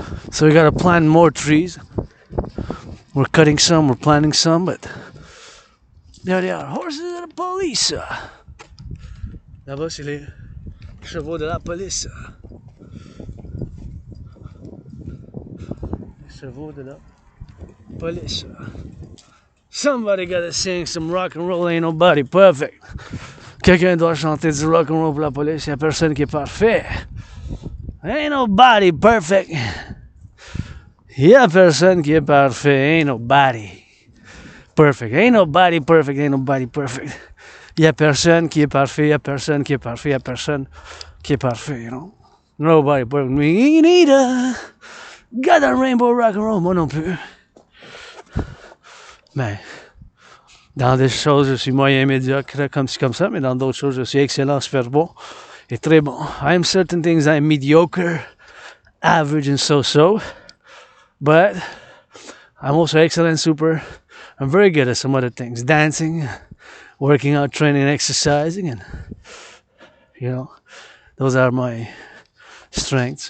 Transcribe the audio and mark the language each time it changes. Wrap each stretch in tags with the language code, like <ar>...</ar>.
<en>So we gotta plant more trees. We're cutting some, we're planting some, but there they are, horses of the police.</en> <fr>Là-bas, c'est les chevaux de la police. Les chevaux de la police.</fr> <en>Somebody gotta sing some rock and roll, ain't nobody perfect.</en> <fr>Quelqu'un doit chanter du rock and roll pour la police, y'a personne qui est parfait.</fr> <en>Ain't nobody perfect.</en> <fr>Y'a personne qui est parfait,</fr> <en>ain't nobody perfect. Ain't nobody perfect, ain't nobody perfect.</en> <fr>Y'a personne qui est parfait, y'a personne qui est parfait, y'a personne qui est parfait,</fr> <en>you know. Nobody perfect. Me neither. Got that rainbow rock and roll,</en> <fr>moi non plus. Mais dans des choses, je suis moyen médiocre, comme ça, mais dans d'autres choses, je suis excellent, super bon et très bon.</fr> <en>I'm certain things I'm mediocre, average, and so-so. But I'm also excellent, super. I'm very good at some other things. Dancing, working out, training, exercising. And, you know, those are my strengths.</en>